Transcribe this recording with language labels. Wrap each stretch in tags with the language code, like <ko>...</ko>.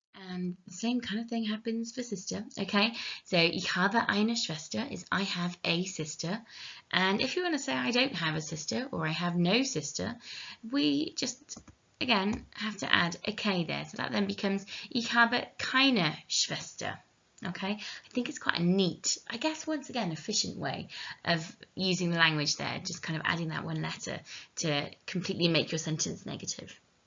<en>And the same kind of thing happens for sister, okay? So</en> <de>ich habe eine Schwester</de> <en>is I have a sister. And if you want to say I don't have a sister or I have no sister, we just, again, have to add a K there. So that then becomes</en> <de>ich habe keine Schwester.</de> <en>Okay, I think it's quite a neat, I guess, once again, efficient way of using the language there, just kind of adding that one letter to completely make your sentence negative.</en>